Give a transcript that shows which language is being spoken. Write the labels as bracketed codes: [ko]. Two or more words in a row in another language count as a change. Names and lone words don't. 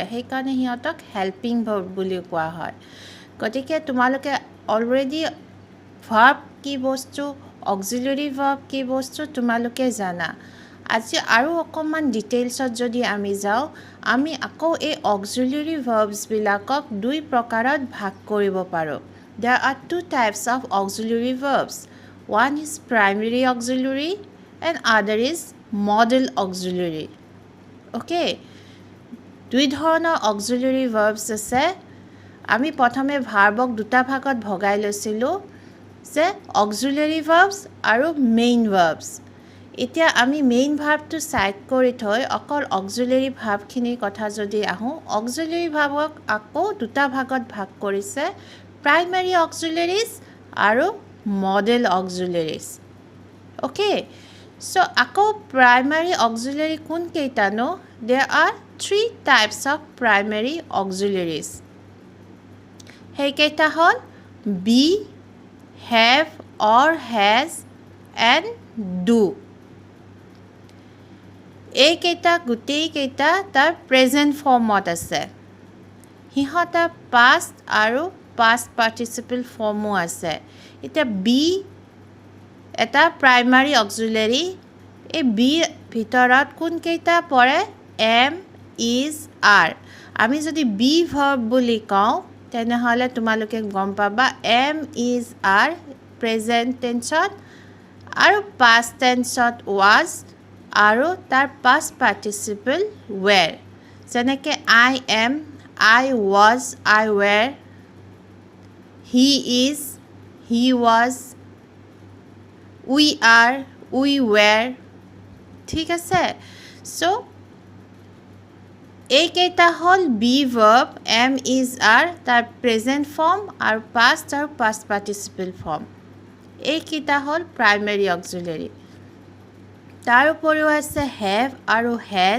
[as] সেইকাৰণে সিহঁতক [en] helping verb [as] বুলিও কোৱা হয়। গতিকে তোমালোকে অলৰেডি ভাৰ্ব কি বস্তু, [en] auxiliary verb [as] কি বস্তু তোমালোকে জানা। আজি আৰু অকণমান ডিটেইলছত যদি আমি যাওঁ, আমি আকৌ এই [en] auxiliary verbsবিলাকক [as] দুই প্ৰকাৰত ভাগ কৰিব পাৰোঁ। [en] There are two types of auxiliary verbs. One is primary auxiliary and other is model auxiliary. [as] Okay? দুই ধৰণৰ [en] auxiliary verbs [as] আছে। আমি প্ৰথমে ভাৰ্বক দুটা ভাগত ভগাই লৈছিলোঁ যে [en] auxiliary verbs [as] আৰু [en] main verbs. [as] এতিয়া আমি [en] main verbটো [as] সাইড কৰি থৈ অকল [en] auxiliary verbখিনিৰ [as] কথা যদি আহোঁ, [en] auxiliary verbক [as] আকৌ দুটা ভাগত ভাগ কৰিছে, [en] primary auxiliaries [as] আৰু [en] model auxiliaries. okay, so' [as] আকৌ [en] primary auxiliary [as] কোনকেইটানো? [en] There are three types of primary auxiliaries. [as] সেইকেইটা হ'ল [en] be, have or has and do. [as] এইকেইটা গোটেইকেইটা তাৰ [en] present formত [as] আছে। সিহঁতৰ পাষ্ট আৰু [en] past participle formও [as] আছে। এতিয়া বি এটা [en] primary auxiliary. [as] এই বি ভিতৰত কোনকেইটা পৰে? [en] am, is, are. [as] আমি যদি [en] be verb [as] বুলি কওঁ তেনেহ'লে তোমালোকে গম পাবা [en] am, is, are present tenseত [as] আৰু [en] past tenseত was [as] আৰু তাৰ [en] past participle were. যেনেকৈ I am, I was, I were, he is, he was, we are, we were. [as] ঠিক আছে? চ' এইকেইটা হ'ল [en] be verb am, is, are [as] তাৰ [en] present form [as] আৰু [en] past participle form. [as] এইকেইটা হ'ল [en] primary auxiliary. [as] তাৰ উপৰিও আছে হেভ আৰু হেজ।